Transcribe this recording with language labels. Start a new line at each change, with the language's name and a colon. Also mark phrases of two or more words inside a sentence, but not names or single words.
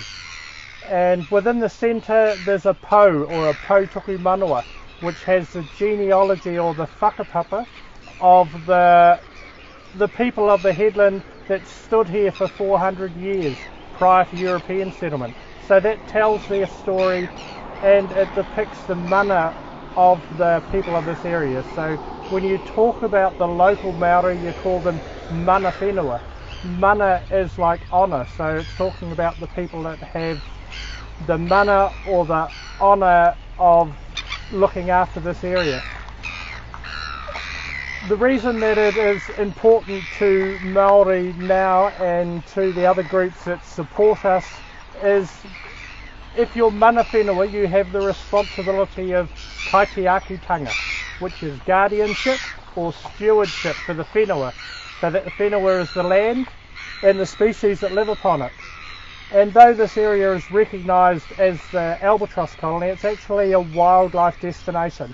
English: And within the centre there's a po, or a Poutuku Manua, which has the genealogy or the whakapapa of the people of the headland that stood here for 400 years prior to European settlement. So that tells their story, and it depicts the mana of the people of this area. So when you talk about the local Maori, you call them
Māori: mana whenua.
English: Mana is like honour, so it's talking about the people that have the mana or the honour of looking after this area. The reason that it is important to Māori now and to the other groups that support us is, if you're
Māori: mana whenua,
English: you have the responsibility of kaitiakitanga, which is guardianship or stewardship for the whenua. So that the whenua is the land and the species that live upon it. And though this area is recognised as the albatross colony, it's actually a wildlife destination.